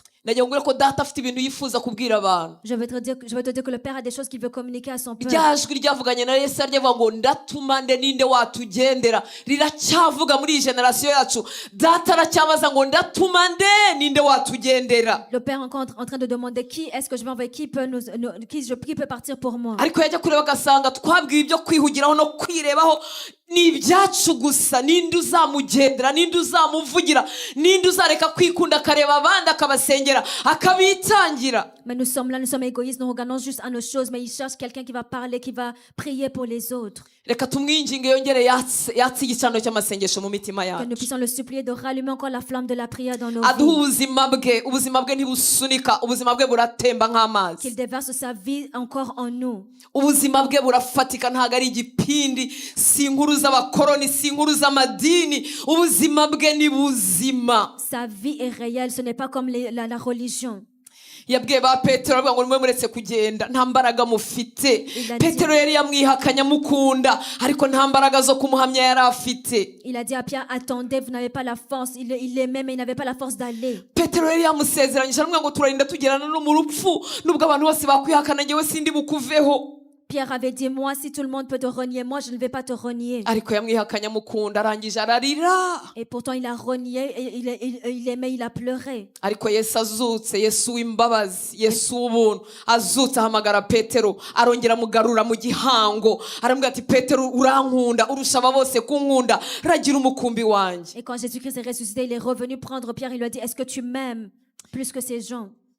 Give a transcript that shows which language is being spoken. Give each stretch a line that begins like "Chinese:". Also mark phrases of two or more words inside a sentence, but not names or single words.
French: Je vais te dire que le Père a des choses qu'il veut communiquer à son peuple. Le Père est encore en train de demander qui est-ce que je vais envoyer, qui peut partir pour moi.
Kinyarwanda: n'ibyacu gusa, ninde uzamugendera, ninde uzamuvugira, ninde uzareka kwikunda akareba abandi akabasengera akabitangira.
French: Mais nous sommes là, nous sommes égoïstes, nous regardons juste à nos choses, mais il cherche quelqu'un qui va parler, qui va prier pour les autres.
Kinyarwanda: Reka tumwinginge yongere yatse igicaniro cy'amasengesho mu mitima yacu.
French: Que nous puissions le supplier de rallumer encore la flamme de la prière dans nos vies.
Kinyarwanda: Ubuzima bwe ntibusunika, ubuzima bwe buratemba nk'amazi.
French: Qu'il déverse sa vie encore en nous.
Kinyarwanda: Ubuzima bwe burafatika, ntago ari igipindi, si inkuru z'abakoroni, si inkuru z'amadini. Ubuzima bwe ni buzima.
French: Sa vie est réelle, ce n'est pas comme la religion.
Kinyarwanda: Yabwiye ba Petero ngo nimwe muretse kugenda nta mbaraga mufite. Petero yari yamwihakanya mukunda ariko nta mbaraga zo kumuhamya yari afite.
French: Il a dit à Pierre, attendez, vous n'avez pas la force. Il l'aimait mais il n'avait pas la force d'aller.
Kinyarwanda: Petero yari yamusezeranyije aramubwira ngo turarinda tugerana no mu rupfu nubwo abantu bose bakwihakana ngewe sindi bukuveho.
French: Pierre avait dit, moi, si tout le monde peut te renier, moi, je ne vais pas te renier. Et pourtant, il a renié, il aimait, il a pleuré. Et quand Jésus-Christ est ressuscité, il est revenu prendre Pierre, il lui a dit, est-ce que tu m'aimes plus que ces gens?